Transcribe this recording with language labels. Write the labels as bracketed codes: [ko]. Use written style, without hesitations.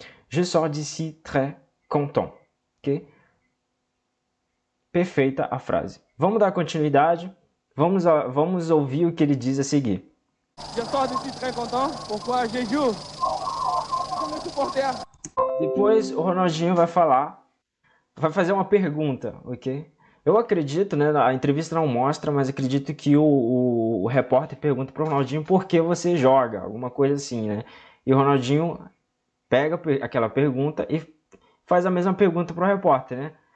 [fr] Je sors d'ici très content. [pt] Ok? Perfeita a frase. Vamos dar continuidade. Vamos ouvir o que ele diz a seguir. [fr] Je sors d'ici très content. Pourquoi je joue comme un supporter. [pt] Depois o Ronaldinho vai fazer uma pergunta, ok? Eu acredito, né, a entrevista não mostra, mas acredito que o repórter pergunta para o Ronaldinho por que você joga, alguma coisa assim, né? E o Ronaldinho pega aquela pergunta e faz a mesma pergunta para o repórter, né?